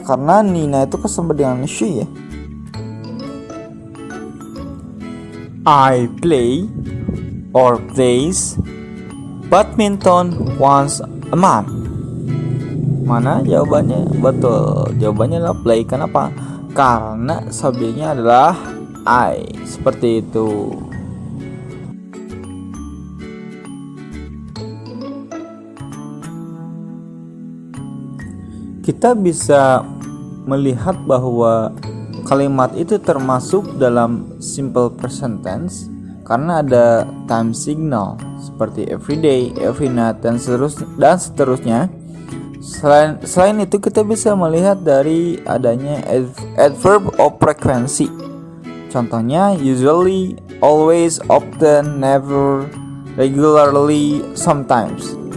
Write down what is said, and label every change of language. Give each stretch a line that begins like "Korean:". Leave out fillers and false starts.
Indonesian: Karena Nina itu kesama dengan she ya.
English: I play or plays badminton once a month.
Indonesian: Mana jawabannya? Betul, jawabannya adalah play. Kenapa? Karena subjeknya adalah I. Seperti itu. Kita bisa melihat bahwa kalimat itu termasuk dalam simple present tense karena ada time signal seperti every day, every night, dan seterusnya. Selain itu kita bisa melihat dari adanya adverb of frequency. Contohnya usually, always, often, never, regularly, sometimes.